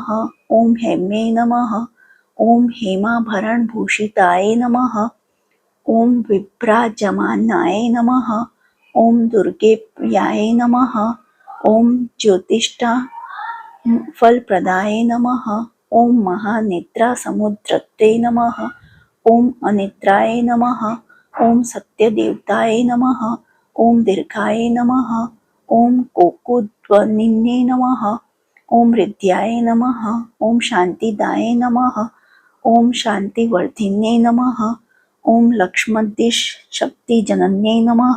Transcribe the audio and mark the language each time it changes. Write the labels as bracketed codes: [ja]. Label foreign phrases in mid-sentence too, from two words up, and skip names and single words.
[sa] ओम हेम्ये नमः। ओम हेमाभरणभूषिताय नमः। ओम विभ्राजमानाय नमः। ओम दुर्गेप्रियाय नमः। ओम ज्योतिष्ठा फलप्रदाय नमः। ओम महानेत्रासमुद्रते नमः। ઓમ અનિદ્રાય નમઃ. ઓમ સત્યદેવતાય નમઃ. ઓમ દીર્ઘાય નમઃ. ઓમ કોકુધ્વનિને નમઃ. ઓમ હૃદ્યાય નમઃ. ઓમ શાંતિદાય નમઃ. ઓમ શાંતિવર્ધિને નમઃ. ઓમ લક્ષ્મદ્દિશ શક્તિજનન્યે નમઃ.